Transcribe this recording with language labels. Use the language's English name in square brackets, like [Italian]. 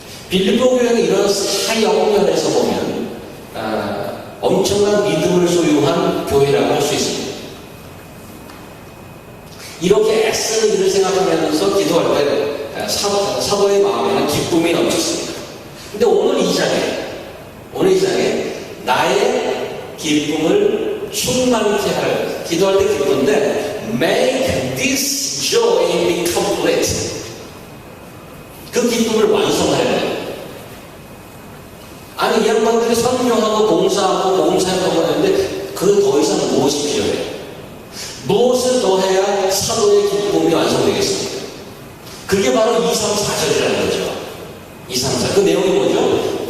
[Korean] 빌립보 교회는 이런 사역면에서 보면 엄청난 믿음을 소유한 교회라고 할 수 있습니다. 이렇게 애쓰는 일을 생각하면서 기도할 때 사도의 마음에는 기쁨이 넘쳤습니다. 근데 오늘 이 장에 나의 기쁨을 충만케 하라. 기도할 때 기쁜데 [English] make this joy be complete. [Korean] 그 기쁨을 완성하려 해요. 아니 이 양반들이 선교하고 봉사하고 복음사역하고 하는데 그 더 이상 무엇이 필요해요? 무엇을 더해야 사도의 기쁨이 완성되겠습니까? 그게 바로 2, 3, 4절이라는 거죠. 2, 3, 4. 그 내용이 뭐죠?